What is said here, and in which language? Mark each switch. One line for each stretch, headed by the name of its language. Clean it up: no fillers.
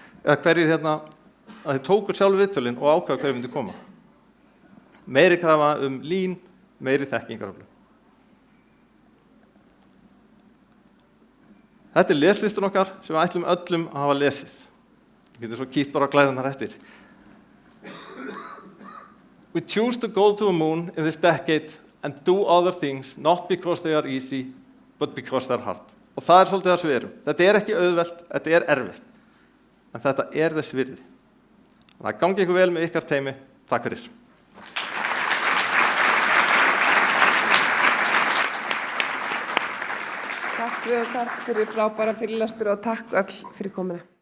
Icelandic: Eða hverjir að þau tóku sjálf viðtölin og ákváðu hverjir myndu koma. Meiri krafa Lean, meiri þekkingaröflun. Þetta er leslistin okkar sem við ætlum öllum að hafa lesið. Við getum svo kýtt bara að glæða þar eftir.
English: We choose to go to the moon in this decade and do other things, not because they are easy, but because they are hard.
Icelandic: Og það er svolítið það sem við erum. Þetta er ekki auðvelt, þetta er erfitt. En þetta er þess virði. Þannig að gangi ykkur vel með ykkar teymi. Takk fyrir. Takk fyrir frábæra fyrirlestur og takk öll fyrir komuna.